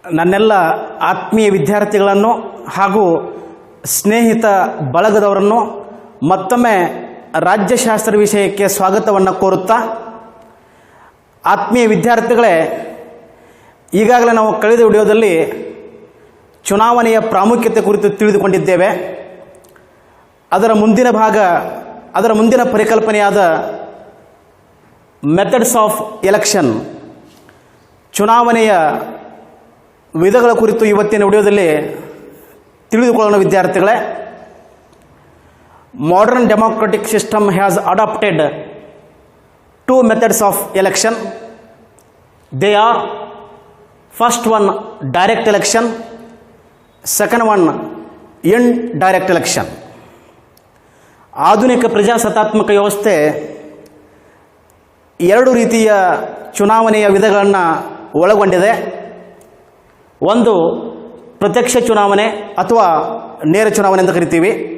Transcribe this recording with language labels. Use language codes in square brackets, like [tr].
[kn] ನನ್ನೆಲ್ಲ ಆತ್ಮೀಯ ವಿದ್ಯಾರ್ಥಿಗಳನ್ನು ಹಾಗೂ ಸ್ನೇಹಿತ ಬಳಗದವರನ್ನು ಮತ್ತೊಮ್ಮೆ ರಾಜ್ಯಶಾಸ್ತ್ರ ವಿಷಯಕ್ಕೆ ಸ್ವಾಗತವನ್ನು ಕೋರುತ್ತಾ, ಆತ್ಮೀಯ ವಿದ್ಯಾರ್ಥಿಗಳೇ, ಈಗಾಗಲೇ ನಾವು ಕಳೆದ ವಿಡಿಯೋದಲ್ಲಿ ಚುನಾವಣೆಯ ಪ್ರಾಮುಖ್ಯತೆ ಕುರಿತು ತಿಳಿದುಕೊಂಡಿದ್ದೇವೆ. ಅದರ ಮುಂದಿನ ಪರಿಕಲ್ಪನೆಯಾದ ಮೆಥಡ್ಸ್ ಆಫ್ ಎಲೆಕ್ಷನ್, ಚುನಾವಣೆಯ ವಿಧಗಳ ಕುರಿತು ಇವತ್ತಿನ ವಿಡಿಯೋದಲ್ಲಿ ತಿಳಿದುಕೊಳ್ಳೋಣ. ವಿದ್ಯಾರ್ಥಿಗಳೇ, [en] modern democratic system has adopted two methods of election. They are first one direct election, second one indirect election. [kn] ಆಧುನಿಕ ಪ್ರಜಾಸತ್ತಾತ್ಮಕ ವ್ಯವಸ್ಥೆ ಎರಡು ರೀತಿಯ ಚುನಾವಣೆಯ ವಿಧಗಳನ್ನು ಒಳಗೊಂಡಿದೆ. ಒಂದು ಪ್ರತ್ಯಕ್ಷ ಚುನಾವಣೆ ಅಥವಾ ನೇರ ಚುನಾವಣೆ ಅಂತ ಕರಿತೀವಿ.